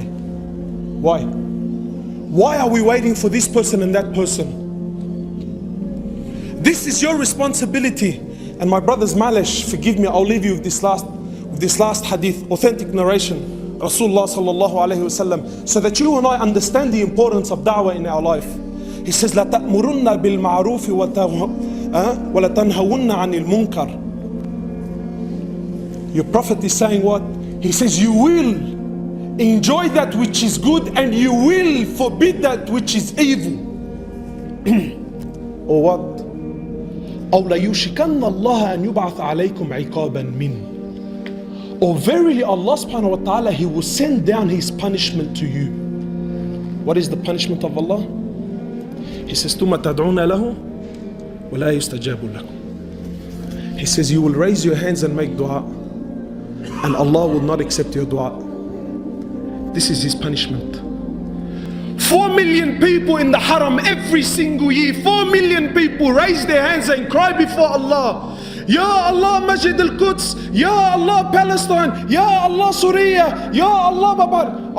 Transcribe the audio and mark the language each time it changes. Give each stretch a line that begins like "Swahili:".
English: Why? Why are we waiting for this person and that person? This is your responsibility. And my brothers, malish, forgive me, I'll leave you with this last hadith, authentic narration, Rasulullah sallallahu alayhi wasallam, so that you and I understand the importance of da'wah in our life. He says,
Arabic: لا تأمرن بالمعروف ولا تنهون عن المنكر.
English: Your Prophet is saying what? He says, you will enjoy that which is good and you will forbid that which is evil. Or what?
Arabic: أو ليوشكن الله أن يبعث عليكم عقابا منه.
English: Or verily Allah subhanahu wa ta'ala, He will send down His punishment to you. What is the punishment of Allah? He says,
Arabic: ثم تدعون له ولا يستجاب لكم.
English: He says, you will raise your hands and make dua, and Allah will not accept your dua. This is His punishment. 4 million people in the haram every single year. 4 million people raise their hands and cry before Allah. Ya Allah Masjid al-Quds, Ya Allah Palestine, Ya Allah Syria, Ya Allah Babar.